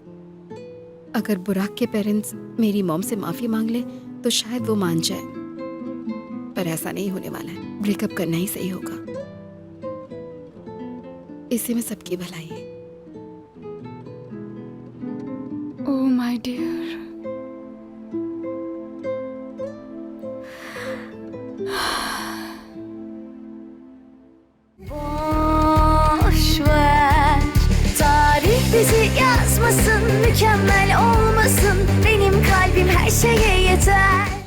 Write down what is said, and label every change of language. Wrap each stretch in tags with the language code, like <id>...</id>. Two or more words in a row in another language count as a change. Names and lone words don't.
<hi>अगर बुराक के पेरेंट्स मेरी मॉम से माफी मांग ले तो शायद वो मान जाए, पर ऐसा नहीं होने वाला है। ब्रेकअप करना ही सही होगा। इसी में सबकी भलाई है।</hi> <en>Oh my dear.</en> <tr>Boş ver, tarih bizi yazmasın, mükemmel olmasın. Benim kalbim her şeye yeter.</tr>